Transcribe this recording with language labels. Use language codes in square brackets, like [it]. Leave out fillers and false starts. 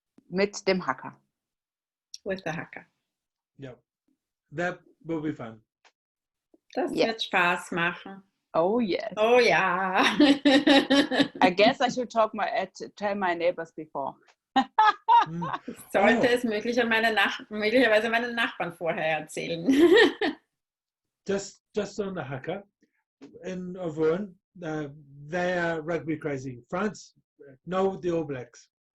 [de] Mit dem Hacker. [en] With the hacker. Yep. That will be fun. [de] Das wird Spaß machen. [en] Oh yes. [de] Oh ja. [en] I guess I should tell my neighbors before. [de] Ich sollte es möglicherweise meinen Nachbarn vorher erzählen. [en] Just on the hacker, in Auvergne, they are rugby crazy. France, no, the All Blacks.